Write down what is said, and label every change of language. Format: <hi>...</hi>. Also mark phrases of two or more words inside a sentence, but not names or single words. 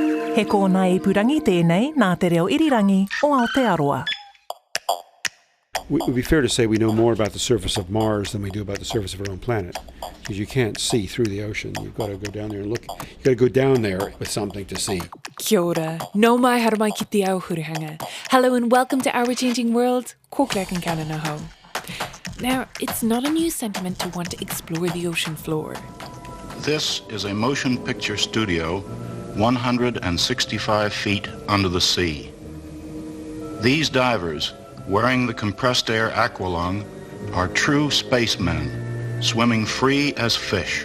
<mi>He kōna ipurangi tēnei nā te reo irirangi o Aotearoa.</mi> <en>It would be fair to say we know more about the surface of Mars than we do about the surface of our own planet, because you can't see through the ocean. You've got to go down there and look. You've got to go down there with something to see.</en> <mi>Kia ora. Nau mai haere mai ki te ao hurihanga.</mi> <en>Hello and welcome to Our Changing World. Ko klek and kana ho. Now, it's not a new sentiment to want to explore the ocean floor. This is a motion picture studio 165 feet under the sea. These divers, wearing the compressed air aqualung, are true spacemen, swimming free as fish.</en>